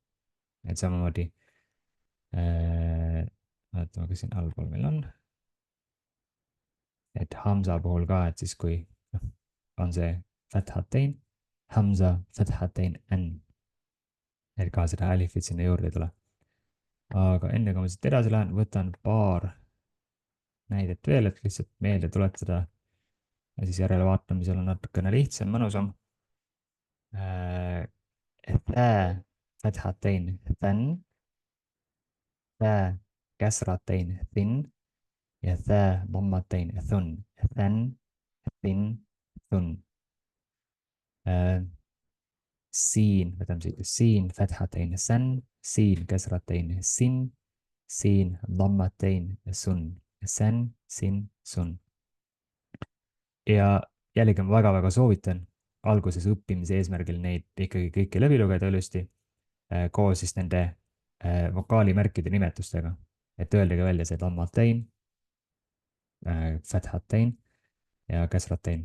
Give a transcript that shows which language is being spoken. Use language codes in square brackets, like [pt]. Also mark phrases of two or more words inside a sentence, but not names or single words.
[et] et samamoodi vaatame, kas siin allpool meil on, et Hamza puhul ka, et siis kui noh, on see fathatein, Hamza fathatein n, et ka seda alifit sinna juurde ei tule. aga enne kui ma siit edasi lähen, võtan paar näidet veel, et lihtsalt meelde tuletada ja siis järelevaatamisel on natukene lihtsam, mõnusam. [ar] ثا فتحتين ثن، ثا كسرتين ثن، ja ثا ضمتين ثن، ثن ثن ثن. [et] siin, võtame siit siin [ar] فتحتين سن، [et] siin [ar] كسرتين سن، [et] siin [ar] ضمتين سن، سن سن سن. [et] ja jällegi ma väga-väga soovitan alguses õppimise eesmärgil neid ikkagi kõiki läbi lugeda ilusti koos siis nende vokaalimärkide nimetustega. et öeldagi välja see lammatein, fathatein ja kasratein.